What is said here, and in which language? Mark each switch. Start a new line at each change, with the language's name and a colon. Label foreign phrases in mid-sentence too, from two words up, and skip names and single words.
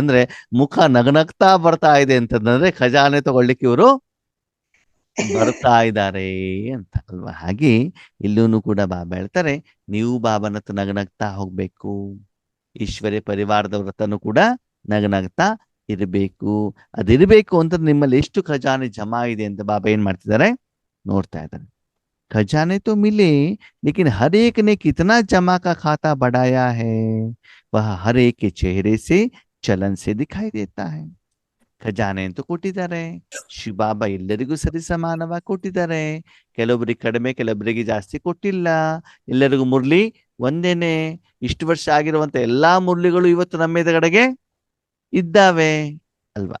Kannada: ಅಂದ್ರೆ ಮುಖ ನಗನಗ್ತಾ ಬರ್ತಾ ಇದೆ ಅಂತಂದ್ರೆ ಖಜಾನೆ ತಗೊಳ್ಳಿಕ್ಕೆ ಇವರು ಬರ್ತಾ ಇದ್ದಾರೆ ಅಂತ ಅಲ್ವಾ? ಹಾಗೆ ಇಲ್ಲೂ ಕೂಡ ಬಾಬಾ ಹೇಳ್ತಾರೆ, ನೀವು ಬಾಬನ ಹತ್ರ ನಗನಗ್ತಾ ಹೋಗ್ಬೇಕು. ಈಶ್ವರ್ಯ ಪರಿವಾರದವ್ರ ಹತ್ರನೂ ಕೂಡ ನಗನಗ್ತಾ ಇರಬೇಕು. ಅದಿರಬೇಕು ಅಂತ ನಿಮ್ಮಲ್ಲಿ ಎಷ್ಟು ಖಜಾನೆ ಜಮಾ ಇದೆ ಅಂತ ಬಾಬಾ ಏನ್ ಮಾಡ್ತಿದ್ದಾರೆ? ನೋಡ್ತಾ ಇದ್ದಾರೆ.
Hindi: खजाने तो मिले लेकिन हर एक ने कितना जमा का खाता बढ़ाया है वह हर एक के चेहरे से चलन से दिखाई देता है.
Kannada: ಖಜಾನೆ ಅಂತೂ ಕೊಟ್ಟಿದ್ದಾರೆ. ಶಿವಬಾಬಾ ಎಲ್ಲರಿಗೂ ಸರಿ ಸಮಾನವಾಗಿ ಕೊಟ್ಟಿದ್ದಾರೆ. ಕೆಲವೊಬ್ಬರಿಗೆ ಕಡಿಮೆ, ಕೆಲವೊಬ್ಬರಿಗೆ ಜಾಸ್ತಿ ಕೊಟ್ಟಿಲ್ಲ. ಎಲ್ಲರಿಗೂ ಮುರಳಿ ಒಂದೇನೆ. ಇಷ್ಟು ವರ್ಷ ಆಗಿರುವಂತ ಎಲ್ಲಾ ಮುರಳಿಗಳು ಇವತ್ತು ನಮ್ಮ ಎದುರುಗಡೆಗೆ ಇದ್ದಾವೆ ಅಲ್ವಾ?